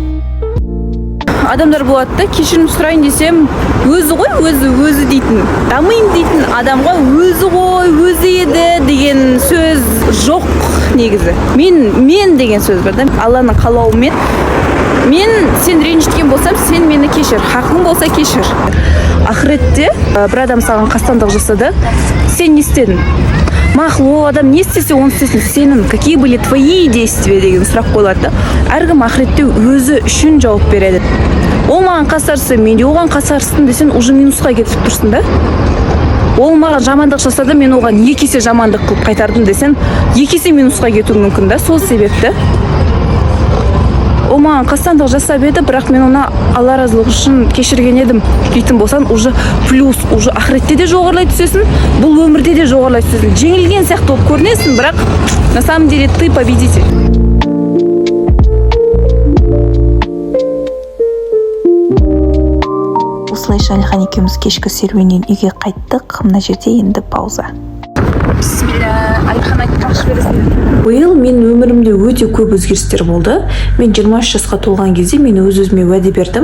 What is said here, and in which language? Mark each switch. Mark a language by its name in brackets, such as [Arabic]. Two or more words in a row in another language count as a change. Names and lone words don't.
[Kazakh] Адамдар болады да, кешірім сұрайын десем, өзі ғой, өзі дейтін, дамайын дейтін адамға өзі ғой, өзі еді деген сөз жоқ негізі. Мен деген сөз бар да, Алланың қалауымен. Мен сен ренжіткен болсам, сен мені кешір, хақың болса кешір. Ақыретте бір адам саған қастандық жасады, сен не істедің? Мақұл, адам не істесе, оны істесін. Сенің [Russian] какие были твои действия [Kazakh] деген сұрақ қойылады да. Әркім ақыретте өзі үшін жауап береді. Ол маған қасарсы, мен де оған қасарсын десен, уже минусқа кетіп тұрсың да. Ол маған жамандық жасады, мен оған 2 есе жамандық қылып қайтардым десен, 2 есе минусқа кетуі мүмкін да. Сол себепті ол маған қастандық жасап еді, бірақ мен оны Алла разылығы үшін кешірген едім дейтін болсан, [Russian] уже плюс, уже [Kazakh] ақыретте де жоғарлай түсесің, бұл өмірде де жоғарлай түсесің. Жеңілген сияқты болып көрінесің, бірақ [Russian] на самом деле ты победитель. [Kazakh] Осылайша Алихан екеуміз кешкі серуеннен үйге қайттық. Мына жерде енді пауза. Бисмилля, Алихан айтып қақшы бересің. Биыл мен өмірімде өте көп өзгерістер болды. Мен 23 жасқа толған кезде мен өз-өзіме уәде бердім.